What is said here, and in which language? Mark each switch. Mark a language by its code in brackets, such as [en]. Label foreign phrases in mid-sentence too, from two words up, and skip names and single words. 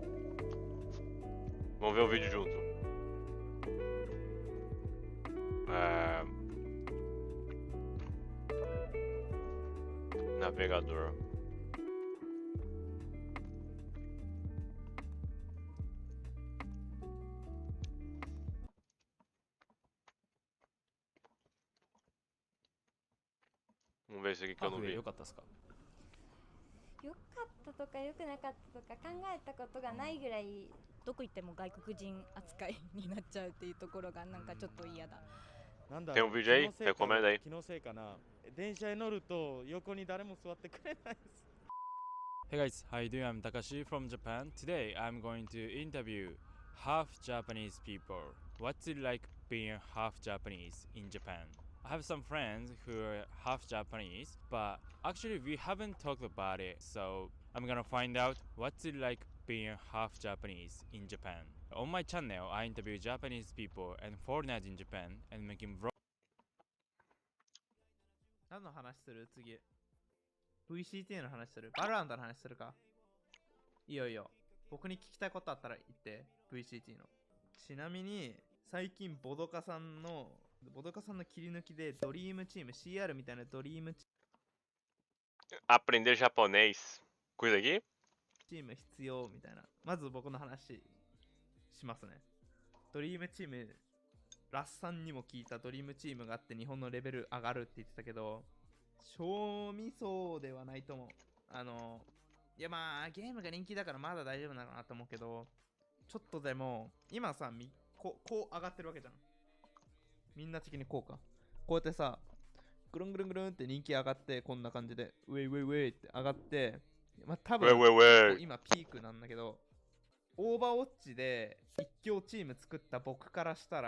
[pt] Vamos ver o vídeo junto. Navegador. Vamos ver isso aqui que eu não [ja] ハーフウェイ [pt] vi. [ja] 良かったですか？良かったとか良くなかったとか考えたことがないぐらいどこ行っても外国人扱いになっちゃうっていうところがなんかちょっと嫌だ。なんだ [pt] Tem [ja] ろ [pt] um [ja] う、 [pt] vídeo aí? Recomenda aí. [ja] 気のせいかな。電車に乗ると横に誰も座ってくれないです。 [en] Hey guys, how you doing? I'm Takashi from Japan. Today I'm going to interview half Japanese people. What's it like being half Japanese in Japan? I have some friends who are half Japanese, but actually we haven't talked about it, so I'm gonna find out what's it like being half Japanese in Japan. On my channel, I interview Japanese people and foreigners in Japan and making vlogs. [ja] 何の話する次 VCT の話するバルランドの話するかいいよいいよ僕に聞きたいことあったら言って VCT のちなみに最近ボドカさんの切り抜きでドリームチーム CR みたいなドリーム [pt] Aprender japonês. Coisa aqui? [ja] チーム必要みたいなまず僕の話しますねドリームチームラッサンにも聞いたドリームチームがあって日本のレベル上がるって言ってたけど賞味そうではないと思ういやまあゲームが人気だからまだ大丈夫なのかなと思うけどちょっとでも今さこう上がってるわけじゃんみんな的にこうかこうやってさぐるんぐるんぐるんって人気上がってこんな感じでウェイウェイウェイって上がってまあ多分今ピークなんだけどオーバーウォッチで一強チーム作った僕からした